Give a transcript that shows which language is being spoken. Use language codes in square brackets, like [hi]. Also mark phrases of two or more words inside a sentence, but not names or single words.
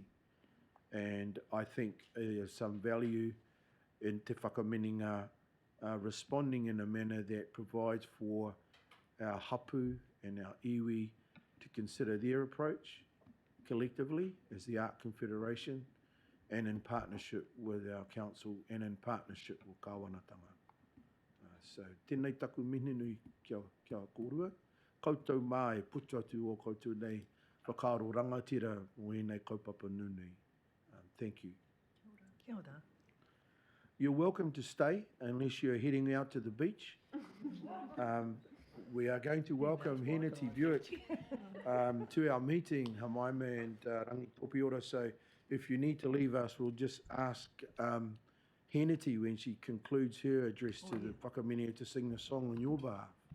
[en] And I think there's some value in te Whakaminenga responding in a manner that provides for our hapu and our iwi to consider their approach collectively as the Art Confederation and in partnership with our council and in partnership with Kāwanatanga. [mi] So tēnei taku mihinui kia kōrua. Koutou mā e putu atu o koutou nei whakaaro rangatira o enei kaupapa nunui. [en] Thank you. [mi] Kia ora. [en] You're welcome to stay unless you're heading out to the beach. We are going to welcome Henity Buick to our meeting, Hamaime and Rangi Kopiora. So if you need to leave us, we'll just ask Henity when she concludes her address to the Whakaminenga to sing the song on your behalf.